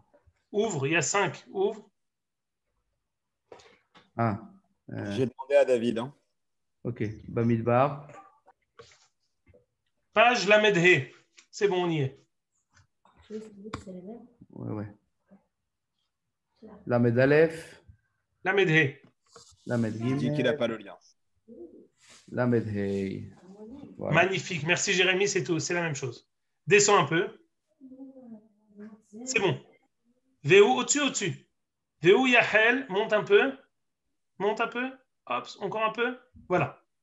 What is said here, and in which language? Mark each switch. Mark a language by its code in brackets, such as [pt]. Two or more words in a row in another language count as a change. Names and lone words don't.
[fr] Ouvre, il y a 5. Ouvre. Ah. J'ai demandé à David. Hein. Ok, Bamidbar. Page Lamed He. C'est bon, on y est. Ouais. Lamed Aleph. Lamed He. Lamed Il dit qu'il Gimel. n'a pas le lien. Lamed Hey. Voilà. Magnifique. Merci Jérémy, c'est tout. C'est la même chose. Descends un peu. C'est bon. Véou, au-dessus. Véou Yahel, monte un peu. Hop, encore un peu. Voilà.